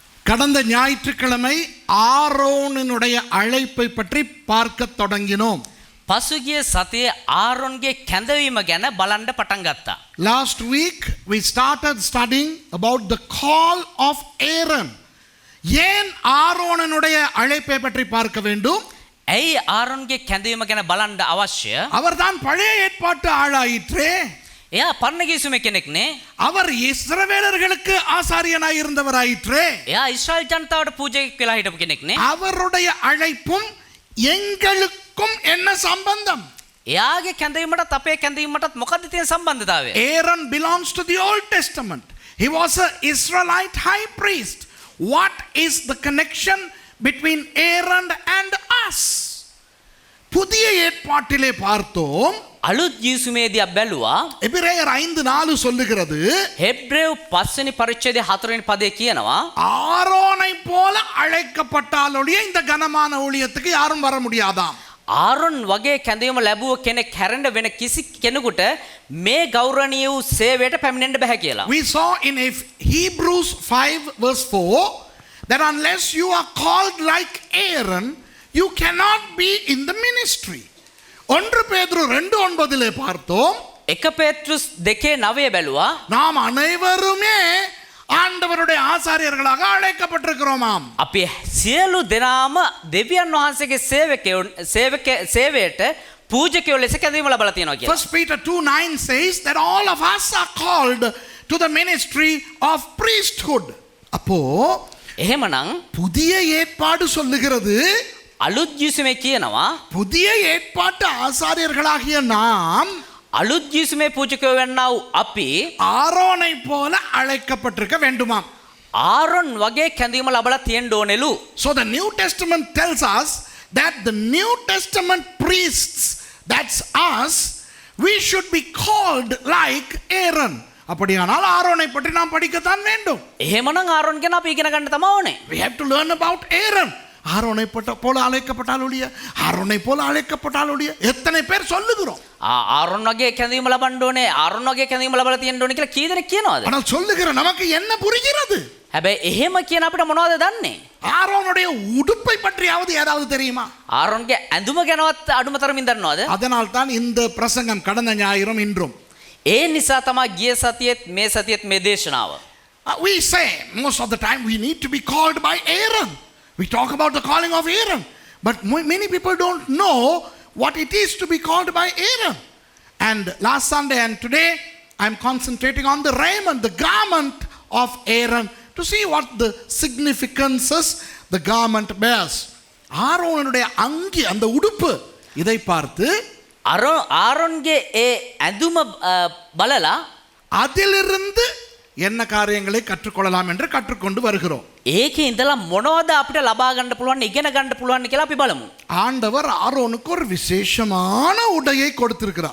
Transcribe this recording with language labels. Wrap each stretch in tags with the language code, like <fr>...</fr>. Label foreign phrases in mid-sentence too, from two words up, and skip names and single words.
<ta>கடந்த ஞாயிற்றுக்கிழமை ஆரோனினுடைய அழைப்பை பற்றி பார்க்க தொடங்கினோம்.</ta> <si>පසුගිය සතියේ ආරොන්ගේ කැඳවීම ගැන බලන්න පටන් ගත්තා.</si> <en>Last week we started studying about the call of Aaron.</en> <ta>ஏன் ஆரோனினுடைய அழைப்பை பற்றி பார்க்க வேண்டும்?</ta> <si>ඇයි ආරොන්ගේ කැඳවීම ගැන බලන්න අවශ්‍ය?</si> <ta>அவர்தான் பழைய ஏற்பாட்டு ஆளாயிற்றே.</ta> <si>එයා පරණ ගිවිසුමේ කෙනෙක්නේ.</si> <ta>அவர் இஸ்ரவேலர்களுக்கு ஆசாரியனாய் இருந்தவராயிற்றே.</ta> <si>එයා ඊශ්‍රායල් ජනතාවට පූජකෙක් වෙලා හිටපු කෙනෙක්නේ.</si> <ta>அவருடைய அழைப்பும் எங்களுக்கும் என்ன சம்பந்தம்?</ta> <si>එයාගේ කැඳවීමටත් අපේ කැඳවීමටත් මොකක්ද තියෙන සම්බන්ධතාවය?</si> <en>Aaron belongs to the Old Testament. He was an Israelite high priest. What is the connection between Aaron and us?</en> <ta>புதிய ஏற்பாட்டிலே பார்த்தோம்.</ta> <si>අලුත් ගිවිසුමේදී බැලුවා.</si> <ta>எபிரேயர் 5:4 சொல்லுகிறது,</ta> <si>හෙබ්‍රேව් 5 වෙනි පරිච්ඡේදයේ 4 වෙනි පදයේ කියනවා,</si> <ta>ஆரோனை போல அழைக்கப்பட்டாலொழிய இந்த கனமான ஊழியத்துக்கு யாரும் வர முடியாதாம்.</ta> <si>ආරොන් වගේ කැඳවීම ලැබුව කෙනෙක් හැරෙන්න වෙන කිසි කෙනෙකුට මේ ගෞරවනීය වූ සේවයට පැමිණෙන්න බෑ කියලා.</si> <en>We saw in Hebrews 5:4 that unless you are called like Aaron, you cannot be in the ministry.</en> <ta>1 பேதுரு 2:9 பார்த்தோம்.</ta> <si>1 பேதுருஸ் 2:9 බැලුවා.</si> <ta>நாம் அனைவருமே ஆண்டவருடைய ஆசாரியர்களாக அழைக்கப்பட்டிருக்கிறோமாம்.</ta> <si>අපි සියලු දෙනාම දෙවියන් වහන්සේගේ සේවයට පූජකයෝ ලෙස කැඳවීම ලබලා තියෙනවා කියලා.</si> <en>1 Peter 2:9 says that all of us are called to the ministry of priesthood.</en> <ta>அப்போ</ta> <si>එහෙමනම්</si> <ta>புதிய ஏற்பாடு சொல்லுகிறது,</ta> <si>අලුත් ගිවිසුමේ කියනවා</si> <ta>புதிய ஏற்பாட்டு ஆசாரியர்களாகிய நாம்</ta> <si>අලුත් ගිවිසුමේ පූජකයෝ වෙන්නා වූ අපි</si> <ta>ஆரோனை போல அழைக்கப்பட்டிருக்க வேண்டுமாம்.</ta> <si>ආරොන් වගේ කැඳවීම ලබලා තියෙන්න ඕනෙලු.</si> <en>So the New Testament tells us that the New Testament priests, that's us, we should be called like Aaron.</en> <ta>அப்படியானால் ஆரோனை பற்றி நாம் படிக்கத்தான் வேண்டும்.</ta> <si>එහෙමනම් ආරොන් ගැන අපි ඉගෙන ගන්න තමයි ඕනේ.</si> <en>We have to learn about Aaron.</en> <ta>ஆரோனை போல அழைக்கப்பட்டாலொழிய, ஆரோனை போல அழைக்கப்பட்டாலொழிய எத்தனை பேர் சொல்லுகிறோம்?</ta> <si>ආරොන් වගේ කැඳවීම ලබන්න ඕනේ, ආරොන් වගේ කැඳවීම ලබලා තියෙන්න ඕනේ කියලා කී දෙනෙක් කියනවාද?</si> <ta>ஆனால் சொல்லுகிற நமக்கு என்ன புரிகிறது?</ta> <si>හැබැයි එහෙම කියන අපිට මොනවද දන්නේ?</si> <ta>ஆரோனுடைய உடுப்பை பற்றியாவது ஏதாவது தெரியுமா?</ta> <si>ආරොන්ගේ ඇඳුම ගැනවත් අඩුම තරමින් දන්නවද?</si> <ta>அதனால் தான் இந்த பிரசங்கம் கடந்த ஞாயிறும் இன்றும்.</ta> <si>ඒ නිසා තමයි ගිය සතියේත් මේ සතියේත් මේ දේශනාව.</si> <en>We say most of the time we need to be called by Aaron. We talk about the calling of Aaron, but many people don't know what it is to be called by Aaron. And last Sunday and today I'm concentrating on the raiment, the garment of Aaron, to see what the significances the garment bears.</en> <ta>ஆரோனுடைய அங்கி, அந்த உடுப்பு, இதை பார்த்து</ta> <si>ආරොන්ගේ ඒ ඇඳුම බලලා</si> <ta>அதிலிருந்து என்ன காரியங்களை கற்றுக்கொள்ளலாம் என்று கற்றுக்கொண்டு வருகிறோம்.</ta> <si>ඒකේ ඉඳලා මොනවද අපිට ලබා ගන්න පුළුවන්, ඉගෙන ගන්න පුළුවන් කියලා අපි බලමු.</si> <ta>ஆண்டவர் ஆரோனுக்கு ஒரு விசேஷமான உடையை கொடுத்திருக்கிறார்.</ta>